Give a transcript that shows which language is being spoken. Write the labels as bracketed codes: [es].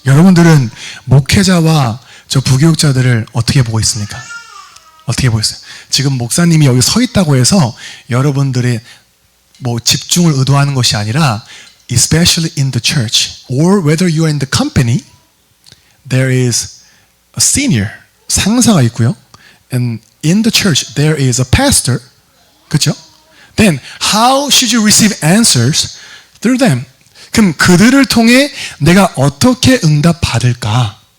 [ko] 여러분들은 목회자와 저 부교육자들을 어떻게 보고 있습니까? 어떻게 보고 있어요? 지금 목사님이 여기 서 있다고 해서 여러분들의 뭐 집중을 의도하는 것이 아니라 [en] especially in the church or whether you are in the company, there is a senior, [ko] 상사가 있고요. [en] And in the church, there is a pastor. [ko] 그렇죠? [en] Then how should you receive answers through them? [ko] 그럼 그들을 통해 내가 어떻게 응답받을까?